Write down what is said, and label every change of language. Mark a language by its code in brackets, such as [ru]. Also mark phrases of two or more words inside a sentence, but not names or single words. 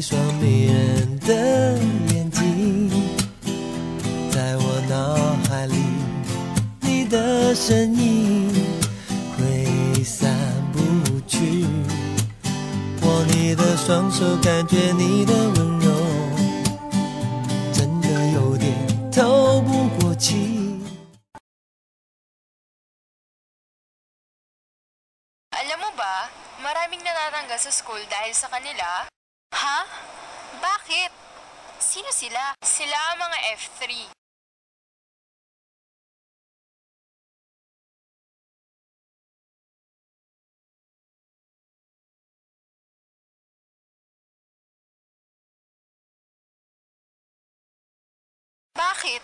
[zh] 迷人的眼睛，在我脑海里，你的身影挥散不去。握你的双手，感觉你的温柔，真的有点透不过气。 [tl] Alam mo ba, maraming natatanggal sa school dahil sa kanila? Ha? Bakit? Sino sila? Sila ang mga F3. Bakit?